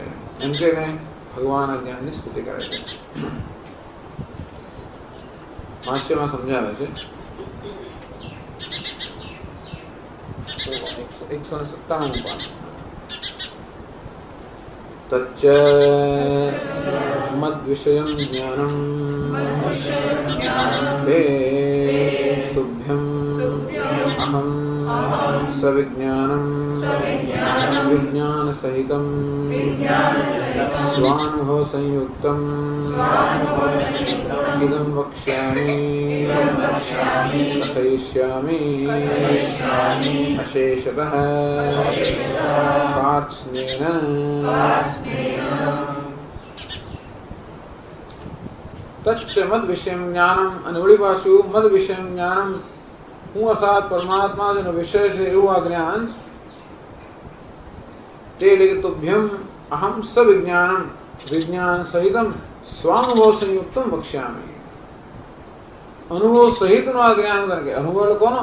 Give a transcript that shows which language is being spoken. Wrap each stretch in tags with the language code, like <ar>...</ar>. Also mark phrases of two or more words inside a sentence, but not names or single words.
<gu>એમ કે ભગવાન આ જ્ઞાનની સ્તુતિ કરે છે. ભાષ્યમાં સમજાવે છે 197 પાઠ.</gu> <sa>તચ્ચ મદ્વિષયં જ્ઞાનં તે તુભ્યં सविज्ञानं विज्ञान सहितं स्वानुभव संयुक्तं इदं वक्ष्यामि कथयिष्यामि अशेषतः पार्श्वेन। तच्च मद विषयं ज्ञानम</sa> <gu>અને વળી પાછું</gu> <sa>મદ વિષયમ જ્ઞાનમ</sa> <gu>હું અર્થાત પરમાત્મા જેનો વિષય છે એવું આ જ્ઞાન</gu> <sa>તે લિખિતોભ્યમ અહમ સવિજ્ઞાનમ વિજ્ઞાન સહિતમ સ્વાનુભવ સંયુક્તમ વક્ષ્યામિ।</sa> <gu>અનુભવ સહિતનો આ જ્ઞાન કે અનુભવ કોનો?</gu>